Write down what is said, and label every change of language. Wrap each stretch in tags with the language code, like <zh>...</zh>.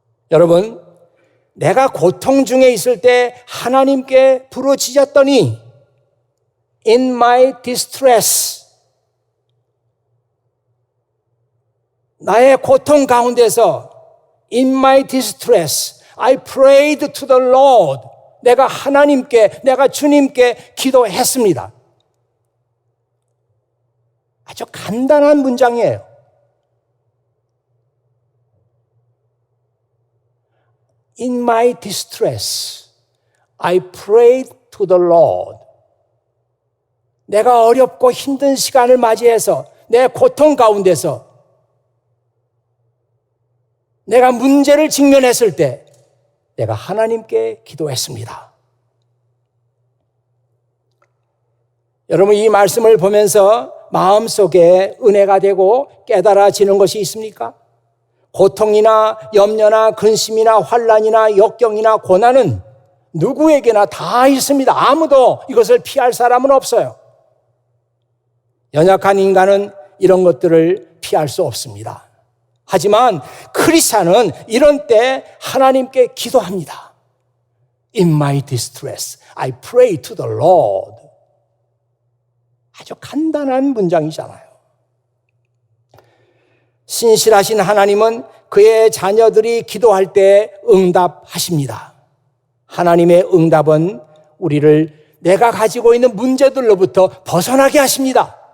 <ko>여러분, 내가 고통 중에 있을 때 하나님께 부르짖었더니</ko> <en>In my distress,</en> <ko>나의 고통 가운데서</ko> <en>In my distress, I prayed to the Lord.</en> <ko>내가 하나님께, 내가 주님께 기도했습니다. 아주 간단한 문장이에요.</ko> <en>In my distress, I prayed to the Lord.</en> <ko>내가 어렵고 힘든 시간을 맞이해서 내 고통 가운데서 내가 문제를 직면했을 때 내가 하나님께 기도했습니다. 여러분, 이 말씀을 보면서 마음속에 은혜가 되고 깨달아지는 것이 있습니까? 고통이나 염려나 근심이나 환난이나 역경이나 고난은 누구에게나 다 있습니다. 아무도 이것을 피할 사람은 없어요. 연약한 인간은 이런 것들을 피할 수 없습니다. 하지만 크리스찬은 이런 때 하나님께 기도합니다.</ko> <en>In my distress, I pray to the Lord.</en> <ko>아주 간단한 문장이잖아요. 신실하신 하나님은 그의 자녀들이 기도할 때 응답하십니다. 하나님의 응답은 우리를 내가 가지고 있는 문제들로부터 벗어나게 하십니다.</ko>